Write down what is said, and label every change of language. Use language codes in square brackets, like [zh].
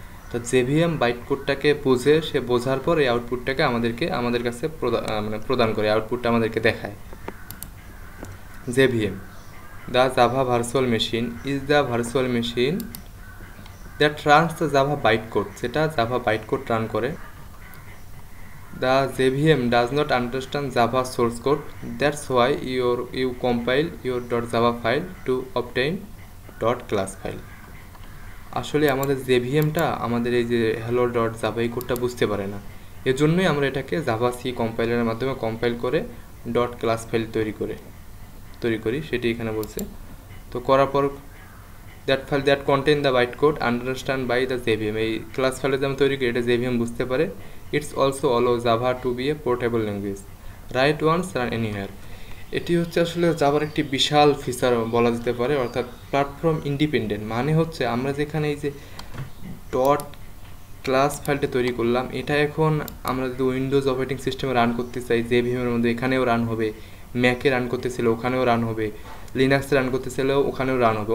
[bn] তো JVM byte কোডটাকে বোঝে, সে বোঝার পর এই আউটপুটটাকে আমাদের কাছে মানে প্রদান করে, আউটপুটটা আমাদেরকে দেখায়। [en] JVM, the Java virtual machine is the virtual machine that runs the Java byte code, [bn] যেটা জাভা বাইট কোড রান করে। [en] The JVM does not understand Java source code. That's why you compile your .java file to obtain .class file. [bn] আসলে আমাদের জেভিএমটা আমাদের এই যে hello .java এই কোডটা বুঝতে পারে না, এজন্যই আমরা এটাকে জাভা সি কম্পাইলারের মাধ্যমে কম্পাইল করে .class ফাইল তৈরি করি, সেটি এখানে বলছে। তো করার পর [en] that file that contain the bytecode understand by the JVM, [bn] এই ক্লাস ফাইলে যেমন তৈরি করি এটা JVM বুঝতে পারে। [en] It's also allow Java to be a portable language. Write once, run anywhere. [bn] এটি হচ্ছে আসলে জাভার একটি বিশাল ফিচার বলা যেতে পারে, অর্থাৎ প্ল্যাটফর্ম ইন্ডিপেন্ডেন্ট। মানে হচ্ছে আমরা যেখানে এই যে ডট ক্লাস ফাইলটা তৈরি করলাম, এটা এখন আমরা যদি উইন্ডোজ অপারেটিং সিস্টেমে রান করতে চাই জেভিএমের মধ্যে, এখানেও রান হবে, ম্যাকে রান করতে চাইলে ওখানেও রান হবে, লিনাক্সে রান করতে চাইলেও ওখানেও রান হবে।